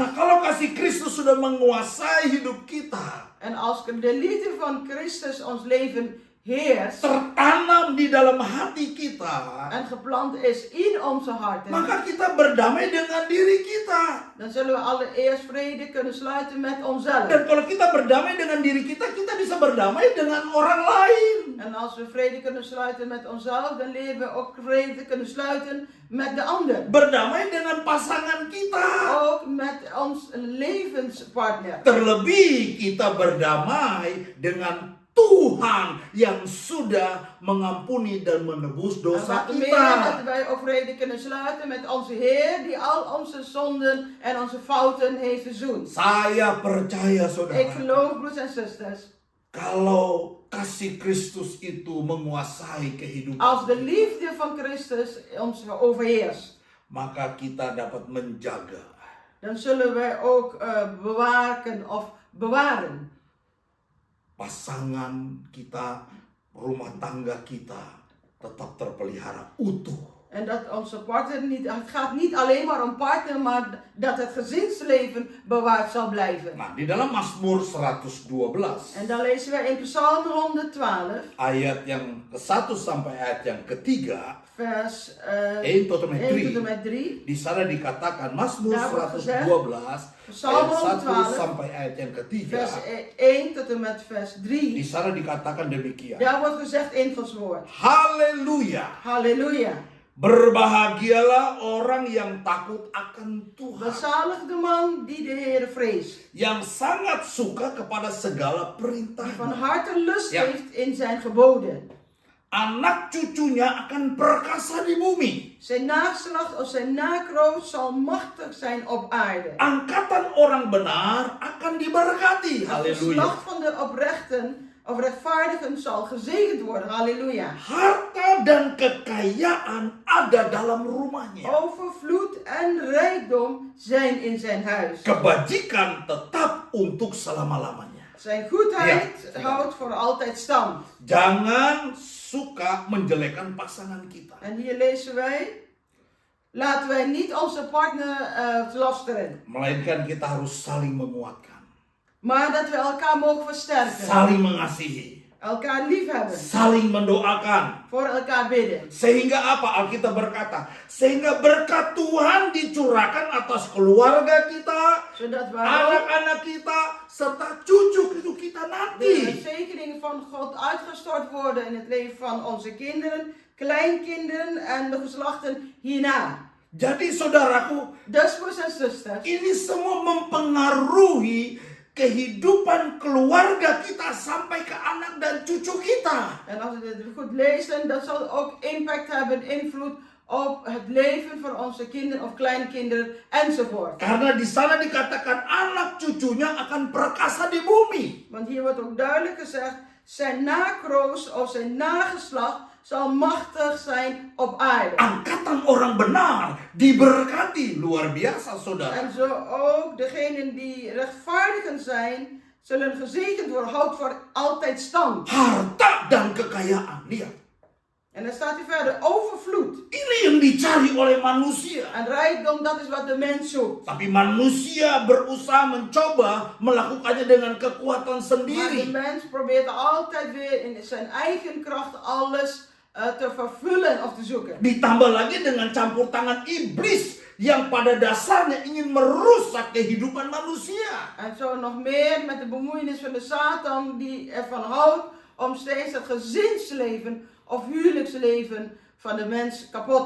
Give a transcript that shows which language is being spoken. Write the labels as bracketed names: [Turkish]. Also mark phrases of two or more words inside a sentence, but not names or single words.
[Indonesian] Nah, kalau kasih Kristus sudah menguasai hidup kita, [Dutch] En als de liefde van Christus ons leven heerst [Indonesian] tertanam di dalam hati kita, [Dutch] en geplant is in onze harten, [Indonesian] maka kita berdamai dengan diri kita. [Dutch] dan zullen we allereerst vrede kunnen sluiten met onszelf. [Indonesian] Dan kalau kita berdamai dengan diri kita, kita bisa berdamai dengan orang lain. [Dutch] En als we vrede kunnen sluiten met onszelf, dan leren we ook vrede kunnen sluiten met de ander. [Indonesian] Berdamai dengan pasangan kita. [Dutch] Ook met ons levenspartner. [Indonesian] Terlebih kita berdamai dengan Tuhan yang sudah mengampuni dan menebus [Dutch] En [Indonesian] dosa [Dutch] wat meer [Indonesian] kita. [Dutch] dat wij ook vrede kunnen sluiten met onze Heer die al onze zonden en onze fouten heeft verzoend. [Indonesian] Saya percaya [Dutch] Ik [Indonesian] saudara, [Dutch] geloof, broers en zusters, [Indonesian] kalau kasih Kristus itu menguasai kehidupan, [Dutch] als de liefde van Christus ons overheerst, [Indonesian] maka kita dapat menjaga [Dutch] dan zullen wij ook bewaken of bewaren. [Indonesian] pasangan kita, rumah tangga kita tetap terpelihara utuh. [Dutch] En dat onze partner niet, het gaat niet alleen maar om partner, maar dat het gezinsleven bewaard zal blijven. [Indonesian] Nah, di dalam Mazmur 112 [Dutch] En dan lezen wij in Psalm 112, [Indonesian] ayat yang ke-1 sampai ayat yang ketiga, [Dutch] vers 1 tot en met 1 tot en 3. met 3. [Indonesian] Di sana dikatakan Mazmur [Dutch] Daar wordt gezegd, [Indonesian] 112 [Dutch] Psalm [Indonesian] ayat 1 [Dutch] 112, [Indonesian] sampai ayat yang ketiga. [Dutch] Vers 1 tot en met vers [Indonesian] Di [Dutch] 3. [Indonesian] sana dikatakan demikian. [Dutch] Daar wordt gezegd in Gods woord. [Indonesian] Haleluya. [Dutch] Halleluja. [Indonesian] Berbahagialah orang yang takut akan Tuhan, [Dutch] Bezalig de man die de Heer vreest. [Indonesian] yang sangat suka kepada segala [Dutch] Die van [Indonesian] perintahnya. [Dutch] harte lust Ja. heeft in zijn geboden. [Indonesian] Anak cucunya akan perkasa di bumi. [Dutch] Zijn nageslacht of zijn nakroost zal machtig zijn op aarde. [Indonesian] Angkatan orang benar akan diberkati. [Dutch] Het [Indonesian] Haleluya. [Dutch] geslacht van de oprechten of rechtvaardigen zal gezegend worden. Halleluja. [Indonesian] Harta dan kekayaan ada dalam rumahnya. [Dutch] Overvloed en rijkdom zijn in zijn huis. [Indonesian] Kebajikan tetap untuk selama-lamanya. [Dutch] Zijn goedheid Ja. houdt voor altijd stand. [Indonesian] Jangan suka menjelekkan pasangan kita. [Dutch] En hier lezen wij, laten wij niet onze partner lasteren, [Indonesian] Melainkan kita harus saling menguatkan. [Dutch] maar dat we elkaar mogen versterken, [Indonesian] Saling mengasihi. [Dutch] elkaar liefhebben, [Indonesian] Saling mendoakan. [Dutch] voor elkaar bidden. [Indonesian] Sehingga apa? Alkitab berkata, sehingga berkat Tuhan dicurahkan atas keluarga kita, [Dutch] Zodat we ook [Indonesian] anak-anak kita, serta cucu-cucu kita [Dutch] de [Indonesian] nanti. [Dutch] zegeningen van God uitgestort worden in het leven van onze kinderen, kleinkinderen en de geslachten hierna. [Indonesian] Jadi saudaraku, [Dutch] Dus broers en zusters, [Indonesian] ini semua mempengaruhi kehidupan keluarga kita sampai ke anak dan cucu kita. [Dutch] en als we dit goed lezen, dat zal ook impact hebben, invloed op het leven van onze kinderen of kleinkinderen enzovoort. [Indonesian] Karena di sana dikatakan anak cucunya akan perkasa di bumi. [Dutch] Want hier wordt ook duidelijk gezegd, zijn nakroost of zijn nageslacht zal machtig zijn op aarde. [Indonesian] Angkatan orang benar diberkati, luar biasa saudara. [Dutch] En zo ook degenen die rechtvaardigen zijn, zullen gezegend worden, houdt voor altijd stand. [Indonesian] Harta dan kekayaan, lihat. [Dutch] En dan staat hier verder, overvloed [Indonesian] Ini yang dicari oleh manusia. [Dutch] en rijkdom, dat is wat de mens zoekt. [Indonesian] Tapi manusia berusaha mencoba melakukannya dengan kekuatan [Dutch] Maar de [Indonesian] sendiri. [Dutch] mens probeert altijd weer in zijn eigen kracht alles te vervullen of te zoeken. [Indonesian] Ditambah lagi dengan campur tangan iblis yang pada dasarnya ingin merusak kehidupan manusia. [Dutch] En zo nog meer met de bemoeienis van de Satan die ervan houdt om steeds het gezinsleven of huwelijksleven van de mens kapot te